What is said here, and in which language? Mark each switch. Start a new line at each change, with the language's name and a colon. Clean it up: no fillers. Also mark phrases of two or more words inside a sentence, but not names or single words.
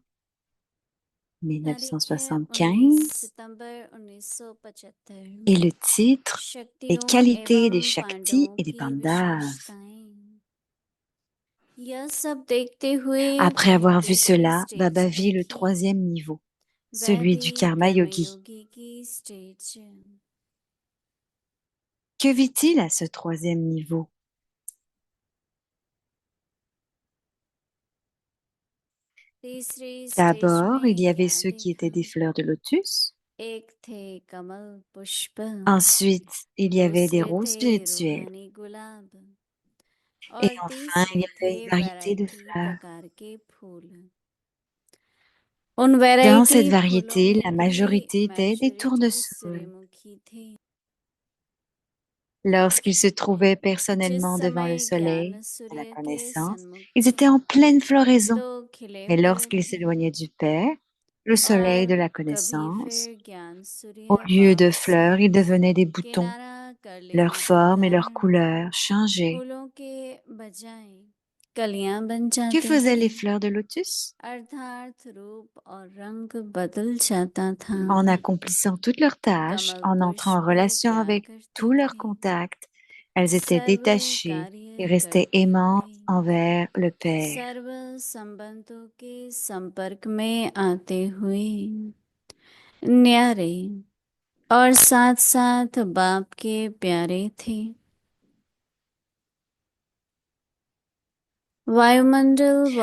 Hindi: तारीख है 19 1975 सितंबर 1975
French: et le titre Les
Hindi: शक्तियों
French: qualités des
Hindi: एवं
French: Shaktis
Hindi: पांडवों
French: et des
Hindi: की
French: Pandavas.
Hindi: विशेषताएं यह सब देखते हुए
French: Après
Hindi: वह
French: avoir vu
Hindi: दूसरी
French: cela,
Hindi: स्टेज
French: Baba
Hindi: पर
French: vit le
Hindi: थी
French: troisième niveau,
Hindi: वह
French: celui
Hindi: थी
French: du
Hindi: कर्म योगी. कर्मयोगी की स्टेज
French: Que vit-il à ce troisième niveau?
Hindi: तीसरी स्टेज
French: D'abord, il y
Hindi: में
French: avait
Hindi: क्या
French: ceux qui étaient
Hindi: देखा
French: des fleurs de lotus.
Hindi: एक थे कमल पुष्प
French: Ensuite, il y avait des
Hindi: दूसरे
French: roses
Hindi: थे
French: virtuelles.
Hindi: रूहानी गुलाब
French: Et
Hindi: और
French: enfin, il y
Hindi: तीसरे थे
French: avait une variété de
Hindi: वैरायटी
French: fleurs.
Hindi: प्रकार के फूल उन
French: Dans
Hindi: वैरायटी
French: cette
Hindi: फूलों
French: variété,
Hindi: में
French: la
Hindi: भी
French: majorité étaient des
Hindi: मेजोरिटी
French: tournesols.
Hindi: सूर्यमुखी थी
French: Lorsqu'ils se trouvaient
Hindi: जिस
French: personnellement devant le
Hindi: समय
French: soleil
Hindi: ज्ञान
French: de la
Hindi: सूर्य के
French: connaissance,
Hindi: सन्मुख
French: ils
Hindi: थे
French: étaient en pleine floraison.
Hindi: तो खिले
French: Mais
Hindi: हुए
French: lorsqu'ils
Hindi: थे
French: s'éloignaient du Père, le soleil
Hindi: और
French: de la
Hindi: कभी
French: connaissance,
Hindi: फिर ज्ञान
French: au
Hindi: सूर्य
French: lieu de
Hindi: वापस
French: fleurs, ils devenaient des boutons.
Hindi: किनारा कर
French: Leur
Hindi: लेने के
French: forme et leur
Hindi: कारण
French: couleur changeaient.
Hindi: फूलों के बजाय कलियां बन
French: Que
Hindi: जाती
French: faisaient les
Hindi: थीं
French: fleurs de lotus?
Hindi: अर्थात रूप और रंग बदल जाता था
French: En accomplissant toutes leurs tâches,
Hindi: कमल
French: en entrant en
Hindi: पुष्प
French: relation
Hindi: क्या
French: avec
Hindi: करते
French: tous leurs
Hindi: थे
French: contacts, elles étaient
Hindi: सर्व
French: détachées et
Hindi: कार्य
French: restaient
Hindi: करते
French: aimantes
Hindi: हुए
French: envers le Père.
Hindi: सर्व संबंधों के संपर्क में आते हुए न्यारे और साथ साथ बाप के प्यारे थे वायुमंडल व